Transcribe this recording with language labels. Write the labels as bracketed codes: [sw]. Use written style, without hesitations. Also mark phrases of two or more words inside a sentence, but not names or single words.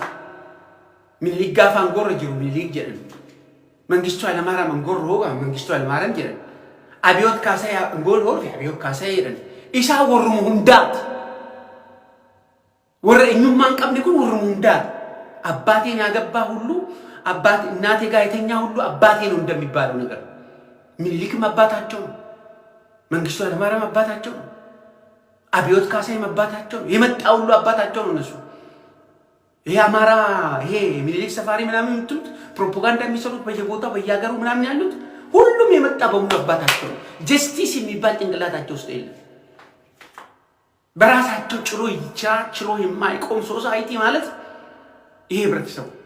[om] Minilik gaafa angoorra jiru minilik jedhan. Mangistuu Hayilamaariyaam angoorra hoogaa Mangistuu Hayilamaariyaam jedhan. Abiyoot Kaasaa angoorra hoogaa Abiyoot Kaasaa jedhan. Isaa warruma hundaati. Warra eenyummaa hin qabne kun warruma hundaati. Abbaatiin yaagabbaa [am] ሁሉ አባት እናቴ ጋር የተኛ ሁሉ አባቴ ነው እንደሚባለው ነገር ምኒልክም አባታቸው ነው መንግስቱ ኃይለማርያም አባታቸው ነው አብዮት ካሳይም አባታቸው ነው የመጣው ሁሉ አባታቸው ነው እነሱ ይሄ አማራ ይሄ ምኒልክ ሰፋሪ ምናምን እንትት ፕሮፓጋንዳ የሚሰሩት በየቦታው በየሀገሩ ምናምን ያሉት ሁሉም የመጣ በሙሉ አባታቸው ነው ጀስቲስ የሚባል ጭንቅላታቸው ውስጥ የለም በራሳቸው ችሎ የማይቆም ሶሳይቲ ማለት ይሄ ህብረተሰቡ